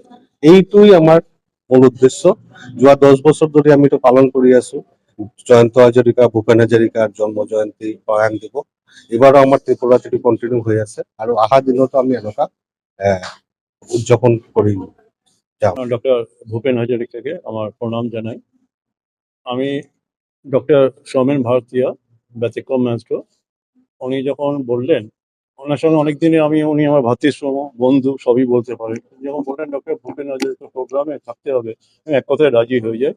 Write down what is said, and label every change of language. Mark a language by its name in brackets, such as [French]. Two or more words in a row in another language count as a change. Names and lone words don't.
[Assamese] এইটোই আমাৰ মূল উদ্দেশ্য। যোৱা 10 বছৰ ধৰি আমি এইটো পালন কৰি আছো, জয়ন্ত হাজৰিকা, ভূপেন হাজৰিকাৰ জন্ম জয়ন্তী, প্ৰয়াণ দিৱস। এইবাৰো আমাৰ ত্ৰিপুৰাত এইটো কণ্টিনিউ হৈ আছে আৰু অহা দিনতো আমি এনেকুৱা উদযাপন কৰি যাম। [Bangla] ডক্টর ভূপেন হাজারিকাকে আমার প্রণাম জানাই। আমি ডক্টর সৌমেন ভারতীয়, ব্যতিক্রম মাস্টার, উনি যখন বললেন, ওনার সঙ্গে অনেক দিনে উনি আমার ভাতৃসম বন্ধু সবই বলতে পারেন। যখন বললেন ডক্টর ভূপেন হাজারিকা প্রোগ্রামে থাকতে হবে, আমি এক কথায় রাজি হয়ে যাই।